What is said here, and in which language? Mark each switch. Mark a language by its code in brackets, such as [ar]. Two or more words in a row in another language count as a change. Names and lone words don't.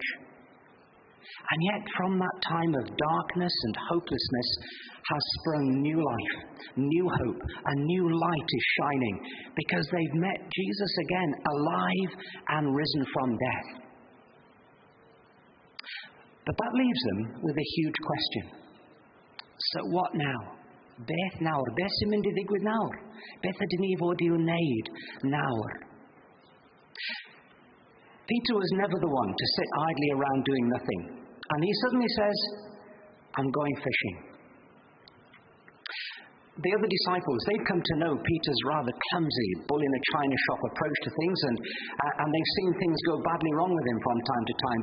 [en] And yet from that time of darkness and hopelessness has sprung new life, new hope, a new light is shining because they've met Jesus again, alive and risen from death. But that leaves them with a huge question. So what now? [cy] Beth nawr? Beth sy'n mynd I ddigwydd nawr? Beth ydyn ni fod I wneud nawr? [en] Peter was never the one to sit idly around doing nothing. And he suddenly says, I'm going fishing. The other disciples, they've come to know Peter's rather clumsy, bull-in-a-china-shop approach to things, and they've seen things go badly wrong with him from time to time.